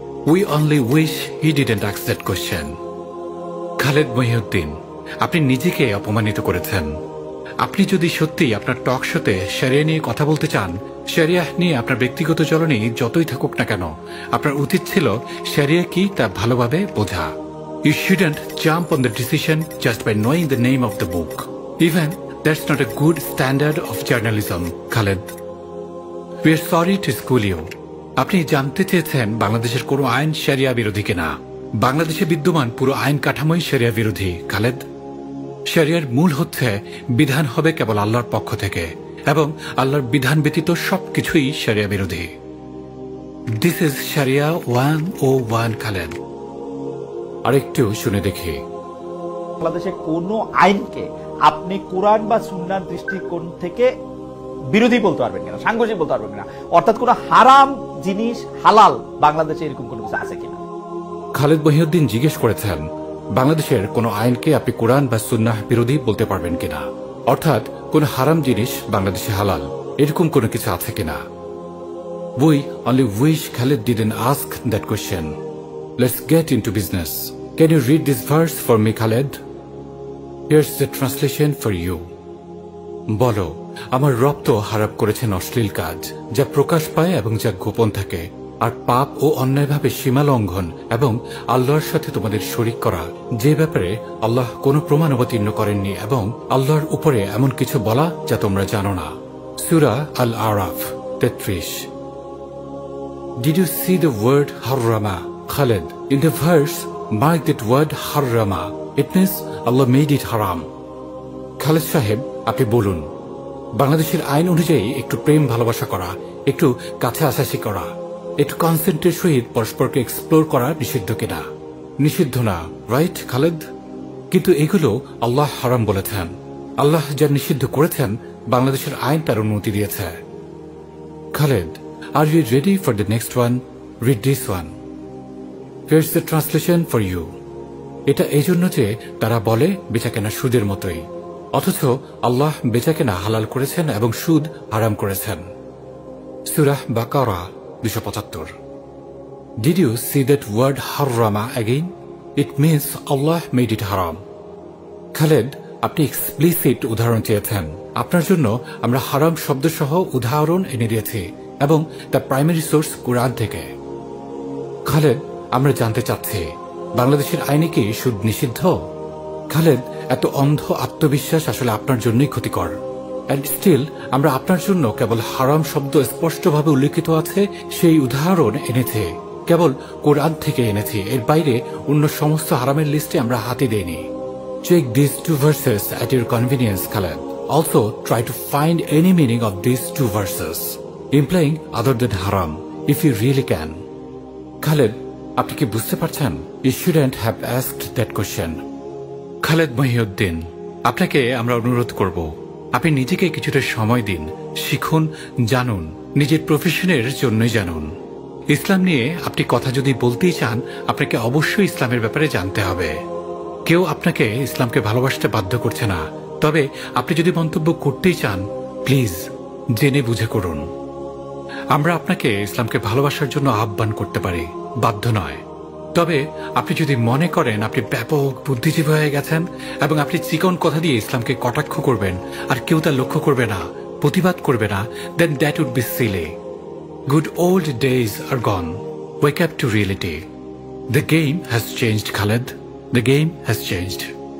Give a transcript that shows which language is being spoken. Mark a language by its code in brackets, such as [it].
[en] We only wish he didn't ask that question. [bn] Khaled Mohiuddin, আপনি নিজেকে অপমানিত করেছেন। আপনি যদি সত্যি আপনার টক শোতে শরিয়া নিয়ে কথা বলতে চান, শরিয়া নিয়ে আপনার ব্যক্তিগত চলনে যতই থাকুক না কেন, আপনার উচিত ছিল শরিয়া কি তা ভালোভাবে বোঝা। [en] You shouldn't jump on the decision just by knowing the name of the book. Even that's not a good standard of journalism, Khaled. We are sorry to school you. [bn] আপনি জানতে চেয়েছেন বাংলাদেশের কোনো আইন শরিয়া বিরোধী কিনা। বাংলাদেশে বিদ্যমান পুরো আইন কাঠামোই শরিয়া বিরোধী, খালেদ। শরিয়ার মূল হচ্ছে বিধান হবে কেবল আল্লাহর পক্ষ থেকে, এবং আল্লাহর বিধান ব্যতীত সবকিছুই শরিয়া বিরোধী। [en] This is sharia 101, Khaled. [bn] আরেকটু শুনে দেখি। বাংলাদেশে কোনো আইনকে আপনি কোরআন বা সুন্নাহর দৃষ্টিকোণ থেকে বিরোধী বলতে পারবেন কিনা, সাংঘর্ষিক বলতে পারবেন কিনা, অর্থাৎ কোন হারাম জিনিস হালাল বাংলাদেশে এরকম কোনো কিছু আছে কিনা। খালেদ মহিউদ্দিন জিজ্ঞেস করেছেন বাংলাদেশের কোন আইনকে আপনি কোরআন বা সুন্নাহ বিরোধী বলতে পারবেন কিনা, অর্থাৎ কোন হারাম জিনিস বাংলাদেশে হালাল, এরকম কোনো কিছু আছে কিনা। [en] We only wish Khaled didn't ask that question. Let's get into business. Can you read this verse for me, Khaled? Here's the translation for you. [bn] বলো, আমার রব তো হারাপ করেছেন অশ্লীল কাজ, যা প্রকাশ পায় এবং যা গোপন থাকে, আর পাপ ও অন্যায়ভাবে সীমা লঙ্ঘন এবং আল্লাহর সাথে তোমাদের শরীক করা, যে ব্যাপারে আল্লাহ কোনো প্রমাণ অবতীর্ণ করেননি, এবং আল্লাহর উপরে এমন কিছু বলা যা তোমরা জানো না। সূরা আল-আরাফ 33। [en] Did you see the word harrama, Khaled? In the verse, mark that word harrama. It means Allah made it haram. [bn] Khaled সাহেব, আপনি বলুন, বাংলাদেশের আইন অনুযায়ী একটু প্রেম ভালোবাসা করা, একটু কাছে আসাসি করা, একটু কনসেন্টের সহিত পরস্পরকে এক্সপ্লোর করা নিষিদ্ধ কিনা? নিষিদ্ধ না, রাইট খালেদ? কিন্তু এগুলো আল্লাহ হারাম বলেছেন। আল্লাহ যা নিষিদ্ধ করেছেন বাংলাদেশের আইন তার অনুমতি দিয়েছে। [en] Khaled, are you ready for the next one? Read this one. Here's the translation for you. [bn] এটা এই জন্য যে তারা বলে বেচাকেনা সুদের মতোই, অথচ আল্লাহ বেচাকেনা হালাল করেছেন এবং সুদ হারাম করেছেন। সূরা বাকারা 275। [en] Did you see that word harrama again? It means Allah made it haram. [bn] Khaled, আপনি এক্সপ্লিসিট উদাহরণ চেয়েছেন। আপনার জন্য আমরা হারাম শব্দ সহ উদাহরণ এনে দিয়েছি, এবং তার প্রাইমারি সোর্স কুরআন থেকে। খালেদ, আমরা জানতে চাচ্ছি বাংলাদেশের আইনে কি সুদ নিষিদ্ধ? খালেদ, এত অন্ধ আত্মবিশ্বাস আসলে আপনার জন্যই ক্ষতিকর। এন্ড স্টিল আমরা আপনার জন্য কেবল হারাম শব্দ স্পষ্টভাবে উল্লেখিত আছে সেই উদাহরণ এনেছি, কেবল কোরআন থেকে এনেছি, এর বাইরে অন্য সমস্ত হারামের লিস্টে আমরা হাতে দেইনি। [en] Check these two verses at your convenience, Khaled. Also, try to find any meaning of these two verses, implying other than haram, if you really can. [bn] Khaled, আপনি কি বুঝতে পারছেন? [en] You shouldn't have asked that question. [bn] Khaled Mohiuddin, আপনাকে আমরা অনুরোধ করব, আপনি নিজেকে কিছুটা সময় দিন, শিখুন, জানুন, নিজের প্রফেশনের জন্যই জানুন। ইসলাম নিয়ে আপনি কথা যদি বলতেই চান, আপনাকে অবশ্যই ইসলামের ব্যাপারে জানতে হবে। কেউ আপনাকে ইসলামকে ভালোবাসতে বাধ্য করছে না, তবে আপনি যদি মন্তব্য করতেই চান, প্লিজ জেনে বুঝে করুন। আমরা আপনাকে ইসলামকে ভালোবাসার জন্য আহ্বান করতে পারি, বাধ্য নয়। তবে আপনি যদি মনে করেন আপনি ব্যাপক বুদ্ধিজীবী হয়ে গেছেন এবং আপনি চিকন কথা দিয়ে ইসলামকে কটাক্ষ করবেন আর কেউ তা লক্ষ্য করবে না, প্রতিবাদ করবে না, [en] then that would be silly. Good old days are gone. Wake up to reality. The game has changed, Khaled. The game has changed.